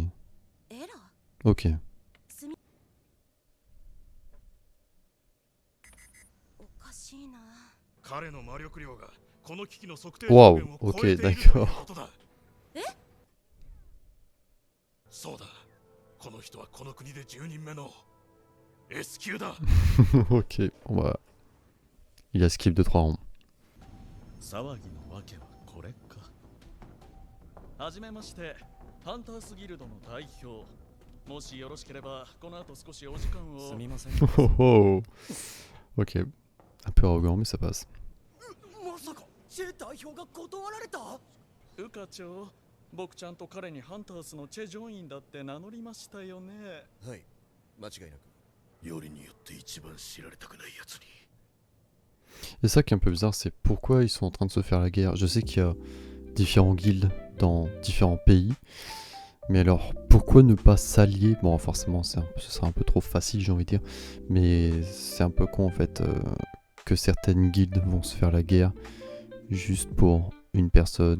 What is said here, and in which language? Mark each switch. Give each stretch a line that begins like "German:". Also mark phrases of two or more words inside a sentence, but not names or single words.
French: Ok. Waouh, ok, d'accord. Ok, on va... Il a skip de 3 ronds.
Japanese: 騒ぎのわけはこれか。はじめまして、ハンタースギルドの代表。もしよろしければ、この後少しお時間を。すみません。 Oh, oh.
French: Ok, un peu arrogant, mais ça passe.
Japanese: まさか、チェ代表が断られた？ウカ長、僕ちゃんと彼にハンタースのチェジョインだって名乗りましたよね。はい、間違いなく。よりによって一番知られたくないやつに。
French: Et ça qui est un peu bizarre, c'est pourquoi ils sont en train de se faire la guerre. Je sais qu'il y a différents guildes dans différents pays, mais alors pourquoi ne pas s'allier? Bon, forcément, ce sera un peu trop facile, j'ai envie de dire, mais c'est un peu con en fait que certaines guildes vont se faire la guerre juste pour une personne.